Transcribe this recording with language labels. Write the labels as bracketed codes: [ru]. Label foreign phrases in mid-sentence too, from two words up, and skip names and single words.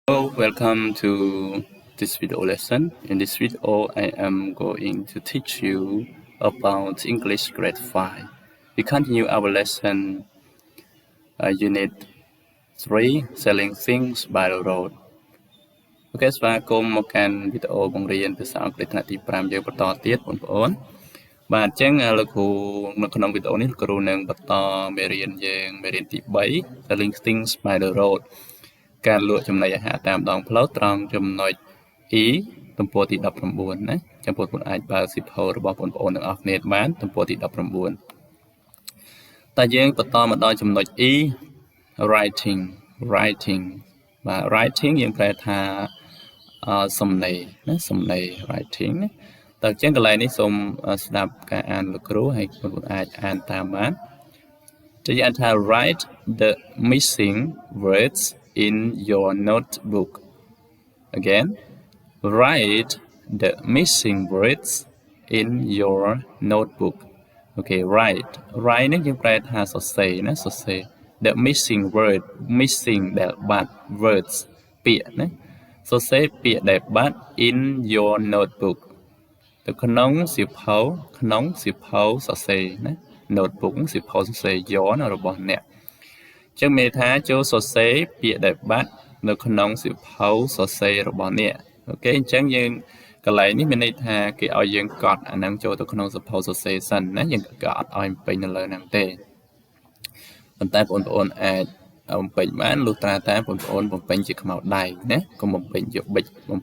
[en] Hello, welcome to this video lesson. In this video, I am going to teach you about English grade 5. We continue our lesson unit 3, selling things by the road. [km] Okay, ស្វាគមន៍មកកាន់វីដេអូបង្រៀនភាសាអង់គ្លេសថ្នាក់ទី5យើងបន្តទៀតបងប្អូនបាទអញ្ចឹងលោកគ្រូនៅក្នុងវីដេអូនេះលោកគ្រូនឹង បន្តមេរៀនយើងមេរៀនទី3 [en] selling things by the road [km] ការលក់ចំណីអាហារតាមដងផ្លូវត្រង់ ចំណុច E ទំព័រទី19ណាចាំបងប្អូនអាចបើកសៀវភៅរបស់បងប្អូនទាំងអស់គ្នាបានទំព័រទី19តែយើងបន្តមកដល់ចំណុច E writing បាទ writing យើងប្រែថាសំណេរណាសំណេរ writing ណាតើអញ្ចឹងកន្លែងនេះសូមស្ដាប់ការអានលោកគ្រូហើយបងប្អូនអាចអានតាមបានជាយ៉ាងថា [en] write the missing words in your notebook. Again, write the missing words in your notebook. Okay, write [km] នេះយើងប្រែថាសរសេរណាសរសេរ [en] the missing word missing [km] ដែលបាត់ words ពាក្យណាសរសេរពាក្យដែលបាត់ [en] in your notebook [km] ទៅក្នុងសៀវភៅសរសេរណា notebook សៀវភៅសរសេរ your របស់អ្នកចឹងមានថាចូលសរសេរពាក្យដែលបាត់នៅក្នុងសៀវភៅសរសេររបស់អ្នកអូខេអញ្ចឹង យើងកន្លែងនេះមានន័យថាគេឲ្យយើងកត់អានឹងចូលទៅក្នុងសៀវភៅសរសេរសិនណាយើងក៏អត់ឲ្យពេញនៅលើហ្នឹងទេប៉ុន្តែបងប្អូនអាចបំពេញបានលុះត្រាតែបងប្អូនបំពេញជាខ្មៅដៃណាកុំបំពេញយកប៊ិចបំ